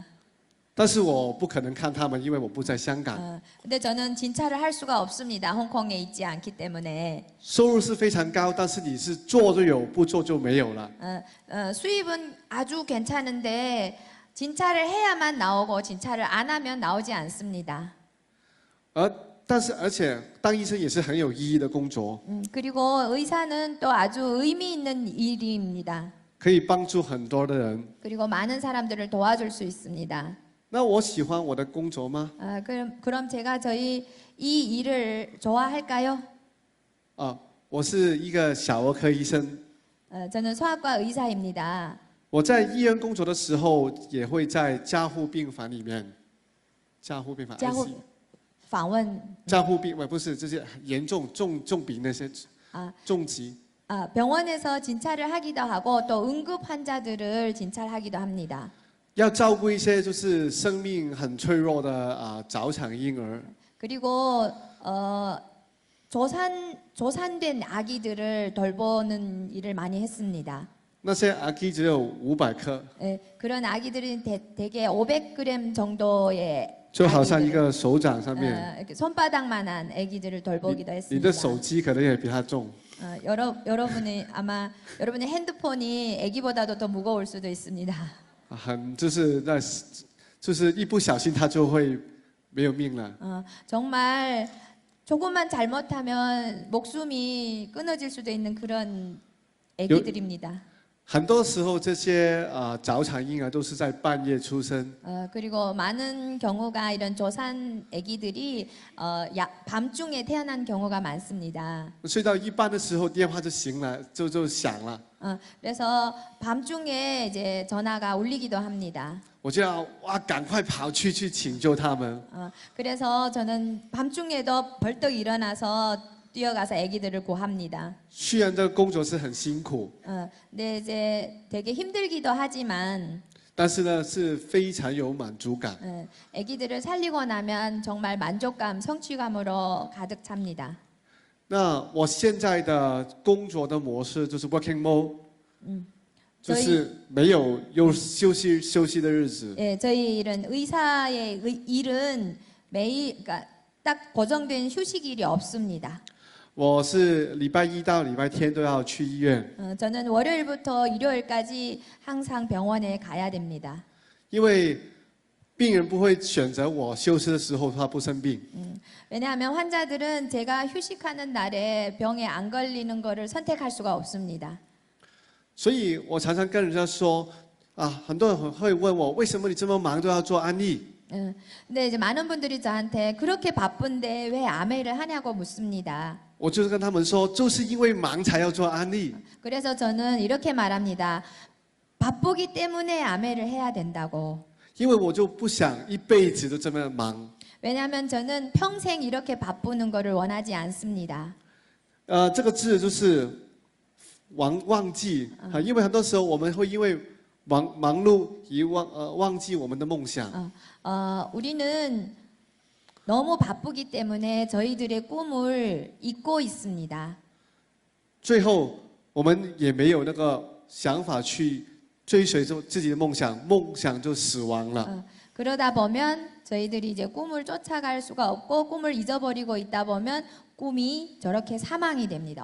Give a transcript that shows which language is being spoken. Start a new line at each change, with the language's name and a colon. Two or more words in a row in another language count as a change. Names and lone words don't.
Chinese: 但是我不可能看他们，因为我不在香港。
Korean: 근데 저는 진찰을 할 수가 없습니다. 홍콩에 있지 않기 때문에.
Chinese: 收入是非常高，但是你是做就有，不做就没有了。
Korean: 수입은 아주 괜찮은데 진찰을 해야만 나오고 진찰을 안 하면 나오지 않습니다.
Chinese: 而且当医生也是很有意义的工作，
Korean: 그리고 의사는 또 아주 의미 있는 일입니다.
Chinese: 可以帮助很多的人。
Korean: 그리고 많은 사람들을 도와줄 수 있습니다.
Chinese: 那我喜欢我的工作吗？
Korean: 그럼 제가 저희 이 일을 좋아할까요?
Chinese: 我是一个小儿科医生。
Korean: 저는 소아과 의사입니다.
Chinese: 我在医院工作的时候，也会在加护病房里面。加护病房 자후访问加护病不是这些严重重病那些重疾。
Korean: 병원에서 진찰을 하기도 하고 또 응급 환자들을 진찰하기도 합니다.
Chinese: 要照顾一些就是生命很脆弱的早产婴儿。
Korean: 그리고 조산된 아기들을 돌보는 일을 많이 했습니다.
Chinese: 那些阿基只有500克，
Korean: 그런 아기들은 대개 500g 정도의
Chinese: 就好像一个手掌上面。
Korean: 이렇게 손바닥만한 아기들을 돌보기도
Chinese: 你
Korean: 했습니다.
Chinese: 的手机可能也比它重。
Korean: 여러분의 핸드폰이 아기보다도 더 무거울 수도 있습니다.
Chinese: 就是一不小心他就会没有命了。
Korean: 정말 조금만 잘못하면 목숨이 끊어질 수도 있는 그런 아기들입니다.
Chinese: 很多时候这些早产婴儿都是在半夜出生。
Korean: 그리고 많은 경우가 이런 조산 아기들이 밤중에 태어난 경우가 많습니다.
Chinese: 睡到一半的时候，电话就醒了，就响了。
Korean: 그래서 밤중에 이제 전화가 울리기도 합니다.
Chinese: 我就要赶快跑去拯救他们。
Korean: 그래서 저는 밤중에도 벌떡 일어나서 뛰어가서 아기들을 구합니다.
Chinese: 虽然这个工作是很辛苦，
Korean: 근데 이제 되게 힘들기도 하지만
Chinese: 但是呢是非常有满足感。
Korean: 아기들을 살리고 나면 정말 만족감, 성취감으로 가득 찹니다.
Chinese: 那我现在的工作的模式就是
English: working mode。
Chinese: 就是没有休息的日子。
Korean: 예, 저희 이런 의사의 일은 매일 그러니까 딱 고정된 휴식일이 없습니다.
Chinese: 我是礼拜一到礼拜天都要去医院，
Korean: 저는 월요일부터 일요일까지 항상 병원에 가야 됩니다.
Chinese: 因为病人不会选择我休息的时候他不生病，
Korean: 왜냐하면 환자들은 제가 휴식하는 날에 병에 안 걸리는 거를 선택할 수가 없습니다.
Chinese: 所以我常常跟人家说啊，很多人会问我为什么你这么忙都要做安利？
Korean: 근데 이제 많은 분들이 저한테 그렇게 바쁜데 왜 아메를 하냐고 묻습니다.
Chinese: 我就是跟他们说，就是因为忙才要做安利。
Korean: 그래서 저는 이렇게 말합니다. 바쁘기 때문에 아메를 해야 된다고.
Chinese: 因为我就不想一辈子都这么忙。
Korean: 왜냐하면 저는 평생 이렇게 바쁘는 거를 원하지 않습니다.
Chinese: 这个字就是忘记啊，因为很多时候我们会因为忙碌而忘记我们的梦想。
Korean: 우리는 너무 바쁘기 때문에 저희들의 꿈을 잊고 있습니다.
Chinese: 最后我们也没有那个想法去追随着自己的梦想，梦想就死亡了。
Korean: 그러다 보면 저희들이 이제 꿈을 쫓아갈 수가 없고 꿈을 잊어버리고 있다 보면 꿈이 저렇게 사망이 됩니다.